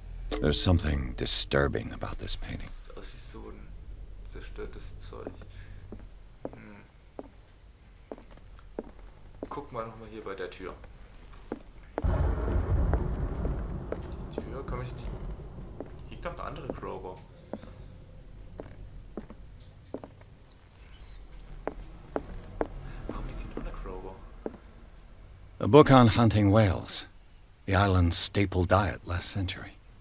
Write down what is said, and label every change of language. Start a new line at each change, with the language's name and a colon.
English: There's something disturbing about this painting.
German: Sieht aus wie so ein zerstörtes Zeug. Guck mal nochmal hier bei der Tür. Die Tür, komm ich die... Hier liegt noch eine andere Crowbar. Warum liegt hier noch eine Crowbar?
English: A book on hunting whales. The island's staple diet last century.